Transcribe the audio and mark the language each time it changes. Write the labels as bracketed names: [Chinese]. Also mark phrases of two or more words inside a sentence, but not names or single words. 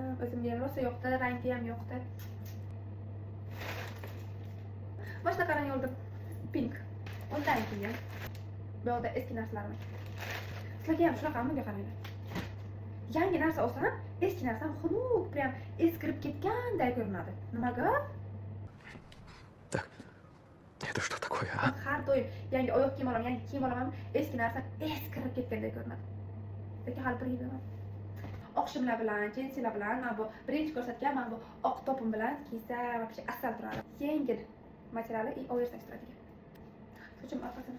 [Uzbek] O'zimga ham rosa yoqdi, rangi ham yoqdi. Mana shunaqa rang oldim. Pink. Undan keyin bu yerda eski narsalarim. Sizlarga ham shunaqa bunga qaranglar. Yangi narsa olsam, eski narsa xunuk, prям eskirib ketganday ko'rinadi. Nimaga? [Russian] Так. Это что такое, а? [Uzbek] Har doim yangi oyoq kiyim olaman, yangi kiyim olaman, eski narsa eskirib ketganday ko'rinadi. Lekin hali bir yil emas. Oq shimlar bilan, jinsilar bilan, mana bu birinchi ko'rsatgan, mana bu oq topim bilan kiysa, вообще asal turadi. Yengil materiali и oversize turadi. Sochim orqasini.